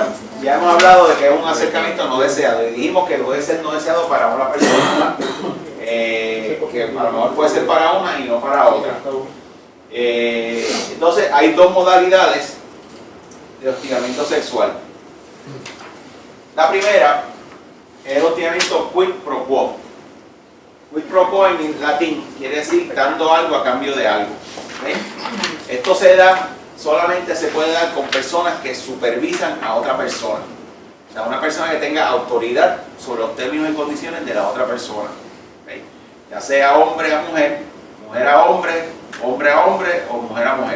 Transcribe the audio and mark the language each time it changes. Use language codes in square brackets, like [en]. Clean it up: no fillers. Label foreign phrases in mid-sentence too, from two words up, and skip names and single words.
[es] Ya hemos hablado de que es un acercamiento no deseado y dijimos que puede ser no deseado para una persona, que a lo mejor puede ser para una y no para otra. Entonces hay dos modalidades de hostigamiento sexual. La primera es el hostigamiento [la] quid pro quo. Quid pro quo [es] en latín quiere decir dando algo a cambio de algo. ¿Okay? Esto solamente se puede dar con personas que supervisan a otra persona. O sea, una persona que tenga autoridad sobre los términos y condiciones de la otra persona. ¿Okay? Ya sea hombre a mujer, mujer a hombre, hombre a hombre o mujer a mujer.